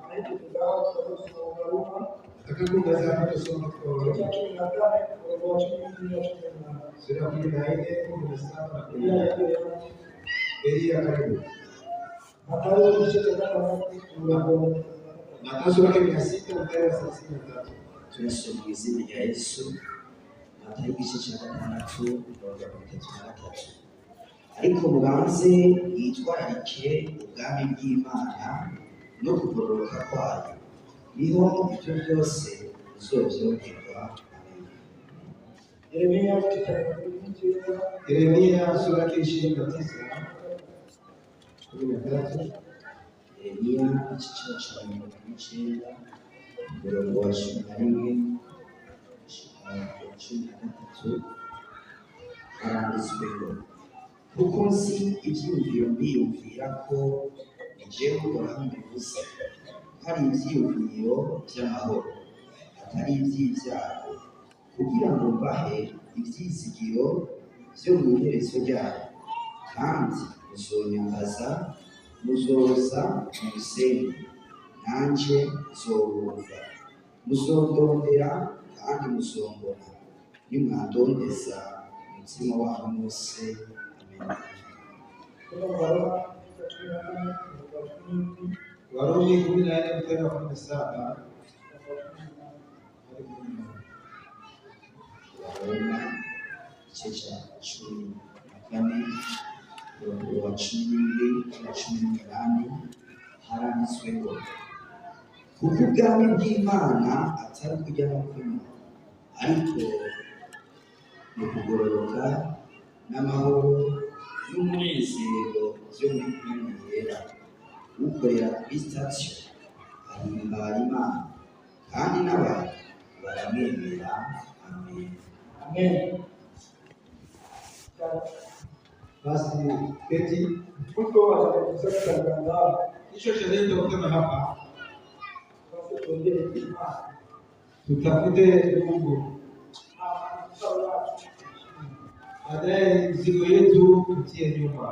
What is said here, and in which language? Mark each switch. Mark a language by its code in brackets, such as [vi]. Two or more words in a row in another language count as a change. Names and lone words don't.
[sw] Nataka hapa tusome kwa Warumi. Sura ya 14, 17 na 18. Elia karibu. Mathayo sura yake 6 mstari wa 33. [rn] Tunasoma izina rya Yesu. Mathayo igice cya 6 kuva ku 33. Ariko mubanze yitwararike ubwami bw'Imana no kugororoka kwayo, niho ibyo byose bizobyongerwa. Yeremia sura yake 29. Yeremia igice cya 29 umurongo wa 11 13 haranditsweho, kuko nzi ibyiyumviro mbiyumvira ko jewe Uhoraho mbivuze, hari ibyiyumviro by'amahoro atari iby'ibyago, kugira ngo mbahe ibyizigiro byo mu iherezo ryayo, kandi muzonyambaza, muzoza mumusenge, nanjye nzobumva, muzondondera kandi muzombona, nimwandondeza umutima wanyu wose. [sw] Warumi 14 mstari wa 17. [rn] Waroma igice cya 14 umurongo wa 12 na 18 haranditsweho, kuko ubwami bw'Imana atari kurya no kunywa, ariko ni ukugororoka n'amahoro n'umunezero byo muri Mwuka Yera. Ukorera kuri sitasiyo ahimbara Imana, kandi n'abantu baramwemera. Amen. Amen. [sw] Basi keti hicho cha neno kutoka hapa, tutafute Mungu, baadaye mzigo yetu tutie nyuma.